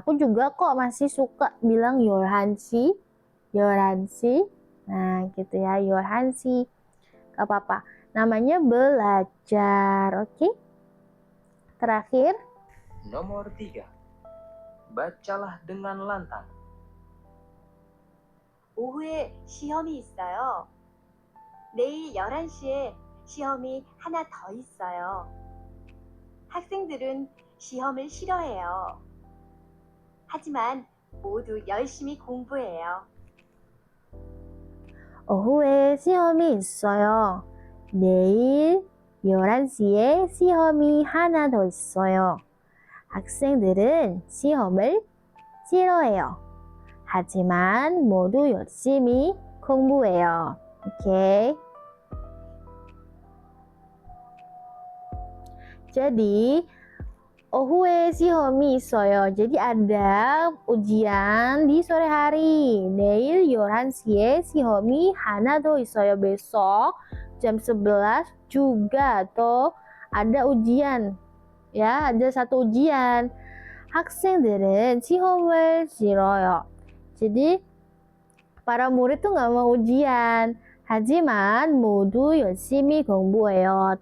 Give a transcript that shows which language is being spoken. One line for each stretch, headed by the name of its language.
Indonesian: Aku juga kok masih suka bilang Yoransi, Yoransi. Nah gitu ya, Yoransi. Gak apa-apa. Namanya belajar, oke? Terakhir. Nomor 3. Bacalah dengan lantang.
Korean: 오후에 시험이 있어요. 내일 11시에 시험이 하나 더 있어요. 학생들은 시험을 싫어해요. 하지만 모두 열심히 공부해요. 오후에 시험이 있어요. 내일 11시에 시험이 하나 더 있어요. 학생들은 시험을 싫어해요. 하지만 모두 열심히 공부해요.
Indonesian: Oke. Jadi
Korean: 오후에 시험이 있어요.
Indonesian: Jadi ada ujian di sore hari.
Korean: 내일 11시에 시험이 하나 더 있어요.
Indonesian: Besok jam 11 juga atau ada ujian. Ya, ada satu ujian.
Korean: 학생들은 시험을 싫어요.
Indonesian: Jadi para murid tuh nggak mau ujian.
Korean: 하지만 모두 열심히 공부해요.